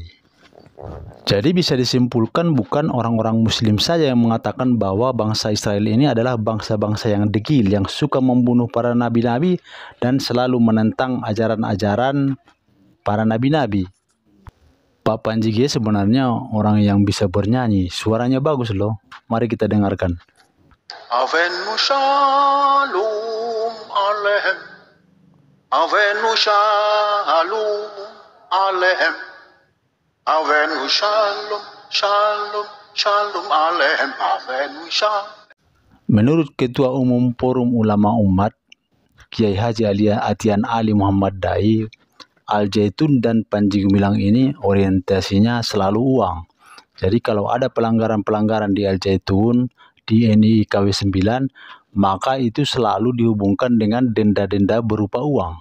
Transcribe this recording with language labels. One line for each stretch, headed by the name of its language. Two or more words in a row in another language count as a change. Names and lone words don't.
Indonesian: Jadi bisa disimpulkan bukan orang-orang Muslim saja yang mengatakan bahwa bangsa Israel ini adalah bangsa-bangsa yang degil, yang suka membunuh para nabi-nabi dan selalu menentang ajaran-ajaran para nabi-nabi. Pak Panji G sebenarnya orang yang bisa bernyanyi, suaranya bagus loh. Mari kita dengarkan.
Hebrew: הבאנו שלום עליכם, הבאנו שלום עליכם, הבאנו שלום שלום שלום עליכם, הבאנו שלום.
Indonesian: Menurut Ketua Umum Forum Ulama Umat, Kiai Haji Atian Ali Muhammad Dai, Al-Zaitun dan Panji Gumilang ini orientasinya selalu uang. Jadi kalau ada pelanggaran-pelanggaran di Al-Zaitun, di NII KW 9, maka itu selalu dihubungkan dengan denda-denda berupa uang.